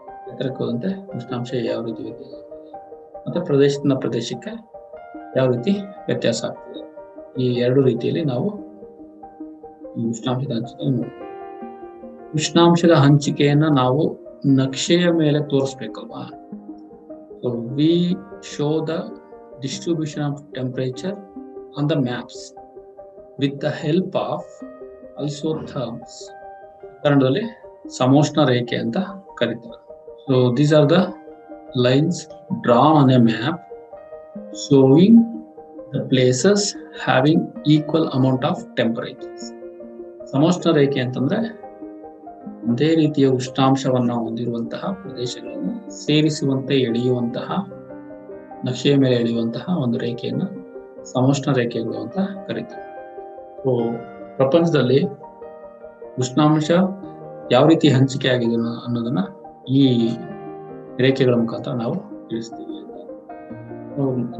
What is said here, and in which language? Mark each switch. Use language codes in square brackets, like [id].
[kn] ಎತ್ತರಕ್ಕೆ ಹೋದಂತೆ ಉಷ್ಣಾಂಶ ಯಾವ ರೀತಿ ವ್ಯತ್ಯಾಸ ಮತ್ತೆ ಪ್ರದೇಶದಿಂದ ಪ್ರದೇಶಕ್ಕೆ ಯಾವ ರೀತಿ ವ್ಯತ್ಯಾಸ ಆಗ್ತದೆ. ಈ ಎರಡು ರೀತಿಯಲ್ಲಿ ನಾವು ಈ ಉಷ್ಣಾಂಶದ ಹಂಚಿಕೆಯನ್ನು ನೋಡ್ತೀವಿ. ಉಷ್ಣಾಂಶದ ಹಂಚಿಕೆಯನ್ನ ನಾವು ನಕ್ಷೆಯ ಮೇಲೆ ತೋರಿಸ್ಬೇಕಲ್ವಾ. [en] So we show the distribution of temperature on the maps with the help of isotherms. [kn] ಕನ್ನಡದಲ್ಲಿ ಸಮೋಷ್ಣ ರೇಖೆ ಅಂತ ಕರೀತಾರೆ. [en] So these are the lines drawn on a map showing the places having equal amount of temperatures. [kn] ಸಮೋಷ್ಣ ರೇಖೆ ಅಂತಂದ್ರೆ ಒಂದೇ ರೀತಿಯ ಉಷ್ಣಾಂಶವನ್ನ ಹೊಂದಿರುವಂತಹ ಪ್ರದೇಶಗಳನ್ನು ಸೇರಿಸುವಂತೆ ಎಳೆಯುವಂತಹ, ನಕ್ಷೆಯ ಮೇಲೆ ಎಳೆಯುವಂತಹ ಒಂದು ರೇಖೆಯನ್ನು ಸಮೋಷ್ಣ ರೇಖೆಗಳು ಅಂತ ಕರೀತಾರೆ. ಸೊ ಪ್ರಪಂಚದಲ್ಲಿ ಉಷ್ಣಾಂಶ ಯಾವ ರೀತಿ ಹಂಚಿಕೆ ಆಗಿದೆ ಅನ್ನೋದನ್ನ ಈ ರೇಖೆಗಳ ಮುಖಾಂತರ ನಾವು ತಿಳಿಸ್ತೀವಿ ಅಂತ.